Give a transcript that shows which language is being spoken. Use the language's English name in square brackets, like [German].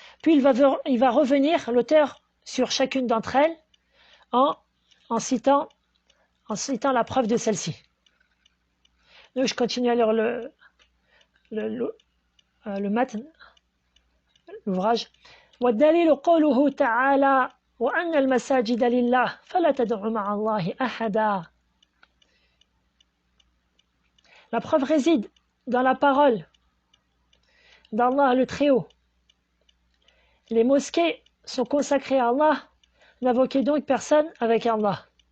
[French] Puis il va revenir, l'auteur, sur chacune d'entre elles en citant la preuve de celle-ci. Donc, je continue à lire le matn, l'ouvrage. [Arabic] والدليل قوله تعالى وأن المساجد لله فلا تدعوا مع الله أحدا. [French] La preuve réside dans la parole d'Allah le Très-Haut. Les mosquées sont consacrées à Allah, n'invoquez donc personne avec Allah.